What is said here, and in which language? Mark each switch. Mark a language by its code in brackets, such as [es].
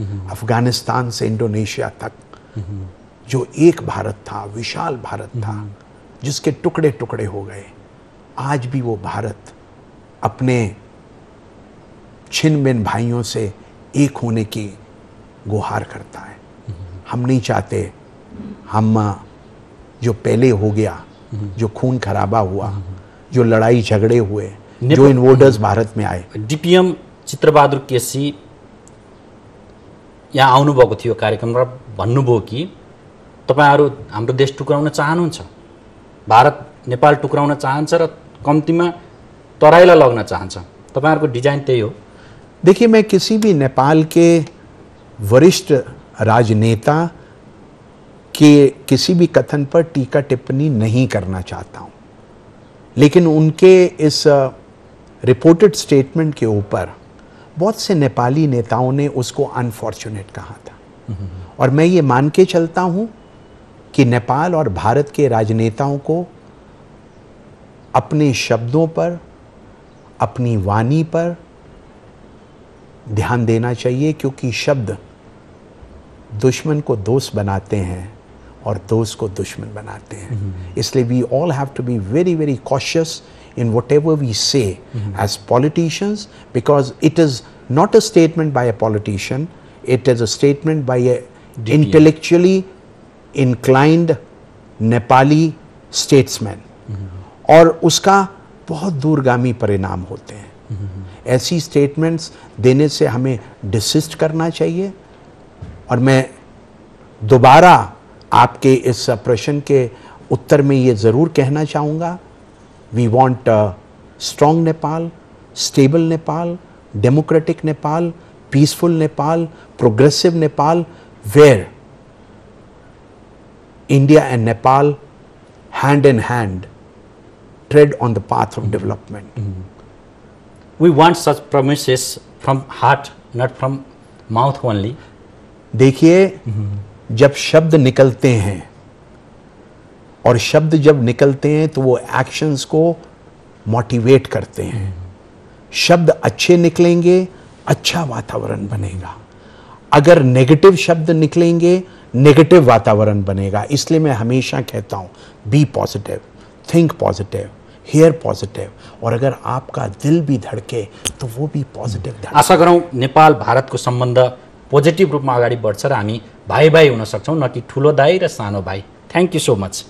[hi] अफगानिस्तान से इंडोनेशिया तक जो एक भारत था, विशाल भारत था, जिसके टुकड़े टुकड़े हो गए, आज भी वो भारत अपने छिन भिन्न भाइयों से एक होने की गुहार करता है। हम नहीं चाहते हम जो पहले हो गया, जो खून खराबा हुआ, जो लड़ाई झगड़े हुए, जो इन्वोडर्स भारत में आए। [ne] डीपीएम चित्रबहादुर केसी यहाँ आउनुभएको थियो कार्यक्रम र भन्नुभयो कि तपाईहरु हाम्रो देश टुक्राउन चाहनुहुन्छ, भारत नेपाल टुक्राउन चाहन्छ र कम्तीमा तराईलाई लग्न चाहन्छ। तपाईहरुको डिजाइन त्यही हो। [hi] देखिए, मैं किसी भी नेपाल के वरिष्ठ राजनेता के किसी भी कथन पर टीका टिप्पणी नहीं करना चाहता हूं, लेकिन उनके इस रिपोर्टेड स्टेटमेंट के ऊपर बहुत से नेपाली नेताओं ने उसको अनफॉर्चुनेट कहा था। और मैं ये मान के चलता हूं कि नेपाल और भारत के राजनेताओं को अपने शब्दों पर, अपनी वाणी पर ध्यान देना चाहिए, क्योंकि शब्द दुश्मन को दोस्त बनाते हैं और दोस्त को दुश्मन बनाते हैं। [en] इसलिए we all have to be very very cautious in whatever we say as politicians, because it is not a statement by a politician, it is a statement by a intellectually inclined Nepali statesman, [hi] और उसका बहुत दूरगामी परिणाम होते हैं। ऐसी statements देने से हमें डिसिस्ट करना चाहिए। और मैं दोबारा आपके इस प्रश्न के उत्तर में ये ज़रूर कहना चाहूँगा, [en] We want strong Nepal, stable Nepal, democratic Nepal, peaceful Nepal, progressive Nepal, where India and Nepal hand in hand tread on the path of development. We want such promises from heart, not from mouth only. [hi] देखिए, जब शब्द निकलते हैं और शब्द जब निकलते हैं तो वो एक्शंस को मोटिवेट करते हैं। शब्द अच्छे निकलेंगे, अच्छा वातावरण बनेगा। अगर नेगेटिव शब्द निकलेंगे, नेगेटिव वातावरण बनेगा। इसलिए मैं हमेशा कहता हूं, [en] be positive, think positive, hear positive, [hi] और अगर आपका दिल भी धड़के तो वो भी पॉजिटिव धड़के। [ne] आशा गरौँ नेपाल भारतको सम्बन्ध पोजिटिभ रूपमा अगाडि बढ्छ र हामी भाइ भाइ हुन सक्छौँ, न कि ठुलो दाइ र सानो भाइ। [en] Thank you so much.